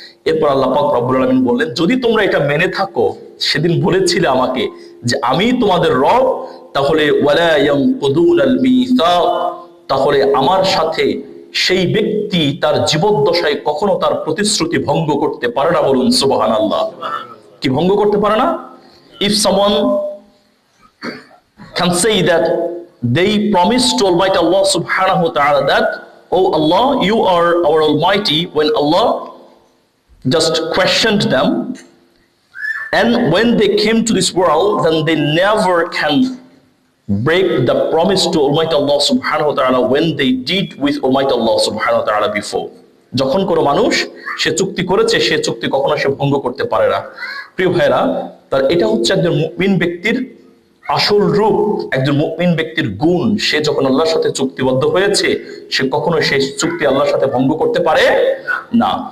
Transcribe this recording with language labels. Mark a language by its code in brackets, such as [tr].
[bn] এরপর আল্লাহ পাক রব্বুল আলামিন বললেন, যদি তোমরা এটা মেনে থাকো, সেদিন বলেছিলে আমাকে যে আমি তোমাদের রব, তাহলে [ar] ওয়ালা ইয়ানকুদুনাল মিসাক, [bn] তাহলে আমার সাথে সেই ব্যক্তি তার জীবদ্দশায় কখনো তার প্রতিশ্রুতি ভঙ্গ করতে পারে না। বলুন সুবহানাল্লাহ। কি ভঙ্গ করতে পারে না? [en] if someone can say that they promised to Almighty Allah subhanahu wa ta'ala that, oh Allah, you are our Almighty, when Allah just questioned them, and when they came to this world, then they never can break the promise to Almighty Allah subhanahu wa ta'ala when they did with Almighty Allah subhanahu wa ta'ala before. [bn] যখন কোনো মানুষ সে চুক্তি করেছে, সে চুক্তি কখনো সে ভঙ্গ করতে পারে না। প্রিয় ভাইরা, তার এটা হচ্ছে একজন মুমিন ব্যক্তির আসল রূপ, একজন মুমিন ব্যক্তির গুণ। সে যখন আল্লাহর সাথে চুক্তিবদ্ধ হয়েছে, সে কখনো সেই চুক্তি আল্লাহর সাথে ভঙ্গ করতে পারে না।